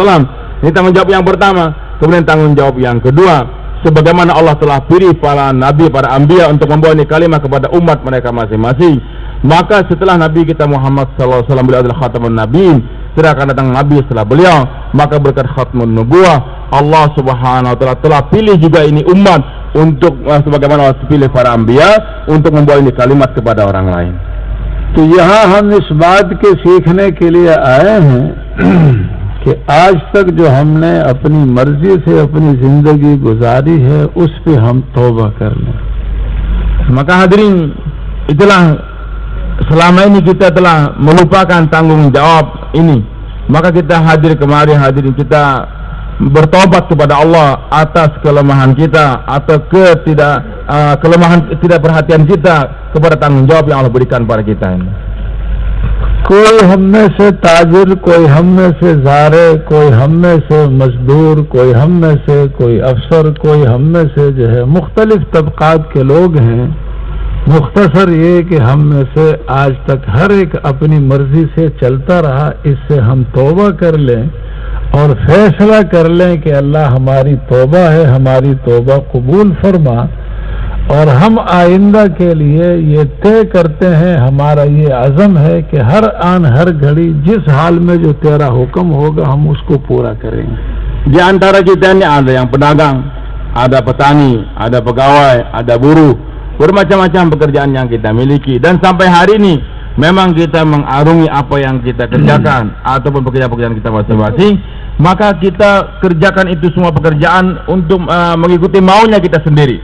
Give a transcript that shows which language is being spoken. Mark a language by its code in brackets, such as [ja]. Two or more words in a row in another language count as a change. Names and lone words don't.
[id] Ini tanggung jawab yang pertama. Kemudian tanggung jawab yang kedua, sebagaimana Allah telah pilih para nabi, para anbiya untuk membawa ini kalimah kepada umat mereka masing-masing, maka setelah Nabi kita Muhammad SAW beliau adalah [ar] خاتم النبيين, [id] tidak akan datang nabi setelah beliau, maka berkat [ar] ختم النبوة [id] Allah [ar] سبحانه وتعالى [id] telah pilih juga ini umat untuk sebagaimana Allah pilih para anbiya untuk membawa ini kalimat kepada orang lain. [ur] تو یہاں ہم اس بات کے سیکھنے کے لیے آئے ہیں کہ آج تک جو ہم نے اپنی مرضی سے اپنی زندگی گزاری ہے اس پہ ہم توبہ کر لیں. [id] Maka hadirin, itulah selama ini kita telah melupakan tanggung jawab ini, maka kita hadir kemari, hadirin, kita bertobat kepada Allah atas kelemahan kita atau kelemahan tidak perhatian kita kepada tanggung jawab yang Allah berikan pada kita ini. [ur] کوئی ہم میں سے تاجر، کوئی ہم میں سے زارے، کوئی ہم میں سے مزدور، کوئی ہم میں سے کوئی افسر، کوئی ہم میں سے جو ہے مختلف طبقات کے لوگ ہیں. مختصر یہ کہ ہم میں سے آج تک ہر ایک اپنی مرضی سے چلتا رہا، اس سے ہم توبہ کر لیں اور فیصلہ کر لیں کہ اللہ ہماری توبہ ہے، ہماری توبہ قبول فرما، اور ہم آئندہ کے لیے یہ طے کرتے ہیں، ہمارا یہ عزم ہے کہ ہر آن ہر گھڑی جس حال میں جو تیرا حکم ہوگا ہم اس کو پورا کریں گے. [id] Di antara kita ini ada yang pedagang, ada petani, ada pegawai, ada buruh, bermacam-macam pekerjaan yang kita miliki, dan sampai hari ini memang kita mengarungi apa yang kita kerjakan ataupun pekerjaan-pekerjaan kita masing-masing, maka kita kerjakan itu semua pekerjaan untuk mengikuti maunya kita sendiri.